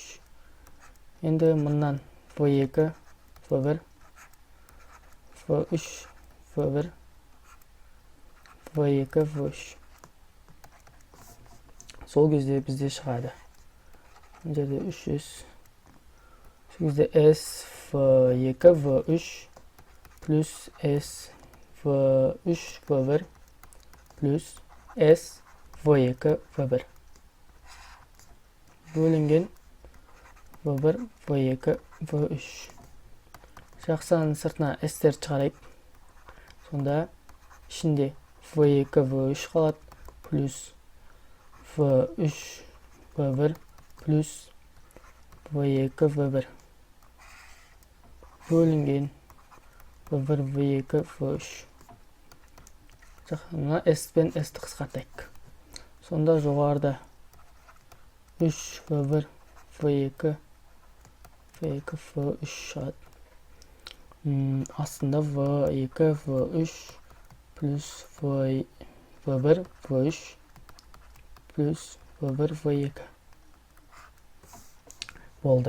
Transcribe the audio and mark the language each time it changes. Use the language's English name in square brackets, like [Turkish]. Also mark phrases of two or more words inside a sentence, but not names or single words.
[Kazakh] Енді мұннан V2, V1, V3, V1, V2, V3. Сол кезде бізде шығады. Бұл жерде 3S. Сол кезде S, V2, V3 плюс S, V3, V1 плюс S, V2, V1 бөлінген V1, V2, V3. Жақсан сыртына S-тер шығарайық. Сонда ішінде V2, V3 қалады плюс V3, V1 плюс V2, V1 бөлінген V1, V2, V3. Мына S пен S-ті қысқартайық. Сонда жоғарыда 3V1, V2, V3 шығады. Астында V2, V3 плюс V1, V3 плюс V1, V2 болды.